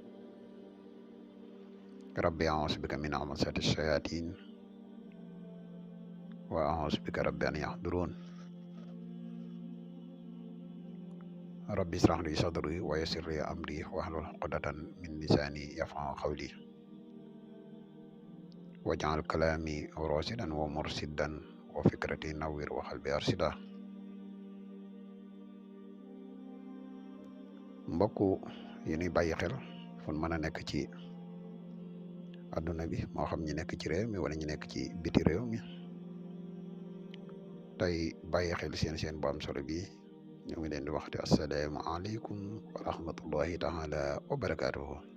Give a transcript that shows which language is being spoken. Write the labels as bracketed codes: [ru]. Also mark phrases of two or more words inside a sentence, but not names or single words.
[ar] ربي أعوذ بك من همزات الشياطين وأعوذ بك ربي أن يحضرون. ربي اشرح لي صدري ويسر لي أمري واحلل عقدة من لساني يفقهوا قولي واجعل كلامي راشدا ومرشدا وفكرتي نوّر وقلبي أرشدا. [wo] mbokku yi ñuy bàyyi xel fun mën a nekk ci àdduna bi moo xam ñi nekk ci réew mi wala ñi nekk ci biti réew mi tey bàyyi xel seen bu am solo bi ñu ngi leen di waxte [ar] السلام عليكم ورحمة الله تعالى وبركاته.